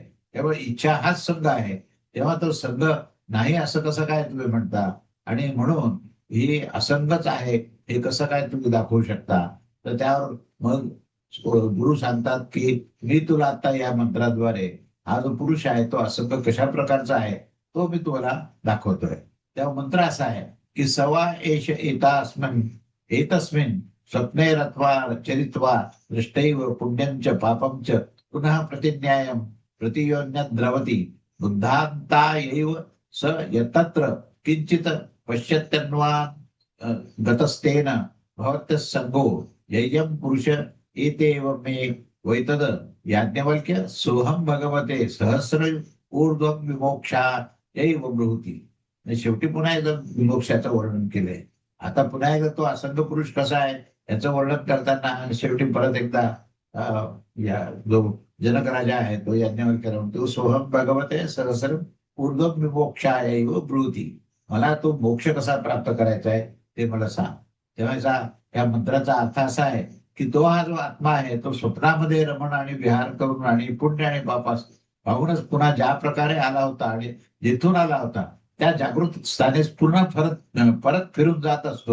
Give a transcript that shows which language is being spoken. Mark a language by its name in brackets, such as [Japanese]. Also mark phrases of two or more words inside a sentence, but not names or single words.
[Marathi] तेव्हा इच्छा हाच संघ आहे. तेव्हा तो संघ नाही असं कसं काय तुम्ही म्हणता, आणि म्हणून ही असंगच आहे हे कसं काय तुम्ही दाखवू शकता. तर त्यावर मग गुरु सांगतात की मी तुला आता या मंत्राद्वारे हा जो पुरुष आहे तो असंग कशा प्रकारचा आहे तो मी तुम्हाला दाखवतोय. तेव्हा मंत्र असा आहे की [Sanskrit] सवा एष एतास्मिन् एतस्मिन् स्वप्ने रत्वा चरित्वा दृष्टैव पुण्यं च पापं च पुनः प्रतिज्ञायं प्रतियोन्यद्रवति बुद्धान्ता एव स यतत्र किंचित पश्यत्यन्वा गतस्तेन भवत्यः संगो यय्यं पुरुष एतेव मे वैतद याज्ञवल्क्य सोहम भगवते सहस्र ऊर्ध्वं विमोक्षा यैव ब्रूहि. [Marathi] शेवटी पुन्हा एकदा विमोक्षाचं वर्णन केलंय. आता पुन्हा एकदा तो असंग पुरुष कसा आहे याचं वर्णन करताना शेवटी परत एकदा या जो जनक राजा आहे तो याज्ञवल्क्याला म्हणतो [Sanskrit] सोहम भगवते सहस्र ऊर्ध्वं विमोक्षायैव ब्रूहि. [Marathi] मला तो मोक्ष कसा प्राप्त करायचा आहे ते मला सांग. तेव्हा या मंत्राचा अर्थ असा आहे की तो हा जो आत्मा आहे तो स्वप्नामध्ये रमण आणि विहार करून आणि पुण्य आणि पापास पाहूनच पुन्हा ज्या प्रकारे आला होता आणि जिथून आला होता त्या जागृत स्थानी पुन्हा परत फिरून जात असतो.